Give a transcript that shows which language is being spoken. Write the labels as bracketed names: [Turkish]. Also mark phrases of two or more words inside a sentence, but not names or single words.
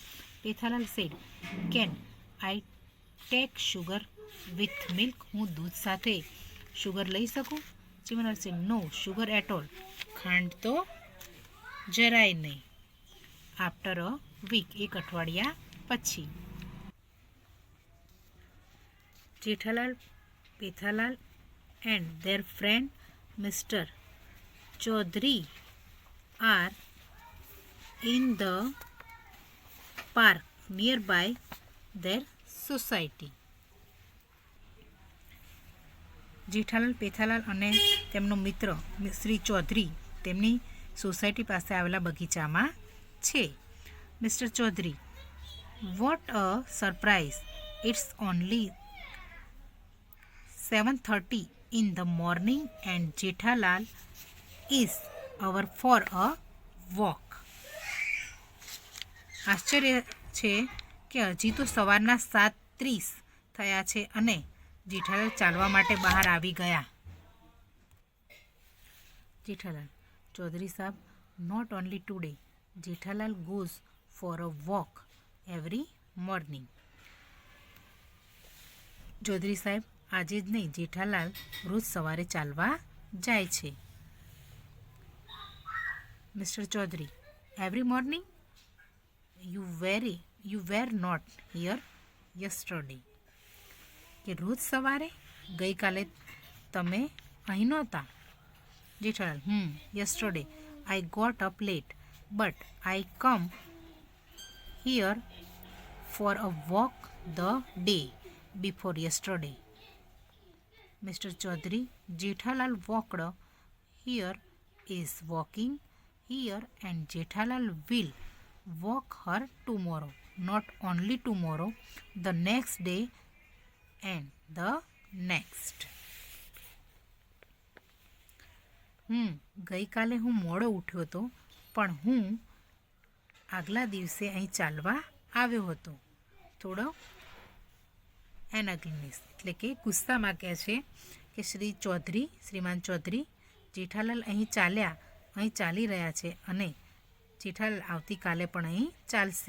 [English] Pethalal said, can I take sugar with milk, [Gujarati] હું દૂધ સાથે શુગર લઈ શકું. [English] Chimanlal said, no sugar at all, [Gujarati] ખાંડ તો જરાય નહીં. [English] after a week, [Gujarati] એક અઠવાડિયા પછી. [English] જેઠાલાલ, પેથાલાલ and their friend Mr. Chaudhary are in the park nearby their society. [Gujarati] જેઠાલાલ, પેથાલાલ અને તેમનો મિત્ર શ્રી ચૌધરી તેમની સોસાયટી પાસે આવેલા બગીચામાં છે. [English] Mister Chaudhary, what a surprise, it's only 7:30 in the morning and Jethalal is out for a walk. [Gujarati] આશ્ચર્ય છે કે હજી તો સવારના 7:30 થયા છે અને જેઠાલાલ ચાલવા માટે બહાર આવી ગયા. જેઠાલાલ, ચૌધરી સાહેબ, [English] not only today, Jethalal goes for a walk every morning. [Gujarati] ચૌધરી સાહેબ, આજે જ નહીં, જેઠાલાલ રોજ સવારે ચાલવા જાય છે. [English] Mister Chaudhary, every morning, you were not here yesterday. [Gujarati] કે રોજ સવારે, ગઈકાલે તમે અહીં નહોતા. [English] Jethalal, yesterday I got up late but I come here for a walk the day before yesterday. Mr. Chaudhary, Jethalal walked here, is walking here, and Jethalal will walk her tomorrow. Not only tomorrow, the next day and the next. [Gujarati] ગઈકાલે હું મોડો ઉઠ્યો હતો પણ હું આગલા દિવસે અહીં ચાલવા આવ્યો હતો. થોડો એનાગ્લિનિસ એટલે કે ગુસ્સામાં કહે છે કે શ્રીમાન ચૌધરી, જેઠાલાલ અહીં ચાલી રહ્યા છે અને જેઠાલાલ આવતીકાલે પણ અહીં ચાલશે.